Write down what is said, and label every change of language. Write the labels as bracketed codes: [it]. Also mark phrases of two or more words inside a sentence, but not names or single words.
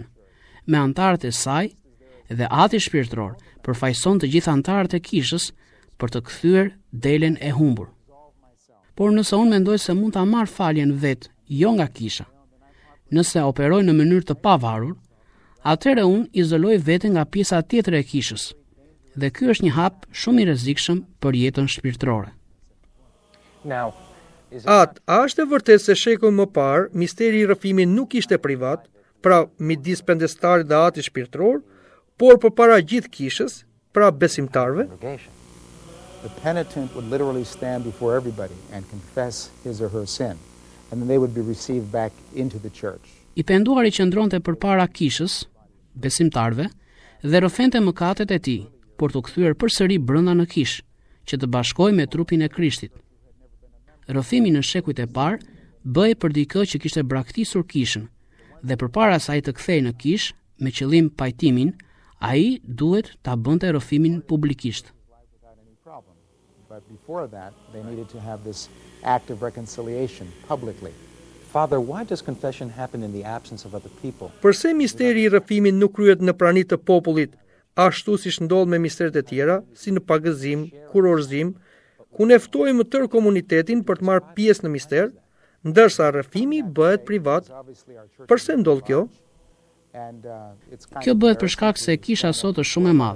[sq] Me antarët e saj dhe ati shpirtëror përfaqëson të gjithë antarët e kishës për të kthyer delen e humbur. Por nëse unë mendoj se mund ta marr faljen vet, jo nga kisha, nëse operoj në mënyrë të pavarur, atëherë unë izoloj veten nga pjesa tjetër e kishës. Dhe ky është një hap shumë i rrezikshëm për jetën shpirtërore. [en] Now, is it [sq] A është e vërtetë se shekull më parë misteri i rrëfimit nuk ishte privat, pra midis pendestarit dhe atit shpirtëror, por përpara gjithë kishës, pra besimtarve? [en] congregation? the penitent would literally stand before everybody and confess his or her sin, and then they would be received back into the church. [sq] I penduari qëndronte përpara kishës, besimtarve, dhe rrëfente mëkatet e tij, por të kthyer përsëri brenda në kishë, që të bashkohej me trupin e Krishtit. Rrëfimi në shekujt e parë bëhej për dikë që kishte braktisur kishën, dhe përpara se ai të kthehej në kishë me qëllim pajtimin, ai duhet ta bënte rrëfimin publikisht. [en] Without any problem. But before that, they needed to have this act of reconciliation publicly, Father, why does confession happen in the absence of other people? [sq] Përse misteri i rrëfimit nuk kryhet në prani të popullit, ashtu siç ndodh me misteret e tjera, si në pagëzim, kurorzim, ku ne ftojmë tërë komunitetin për të marrë pjesë në mister, ndërsa rrëfimi bëhet privat? Përse ndodh kjo? Kjo bëhet për shkak se kisha sot është shumë e madhe.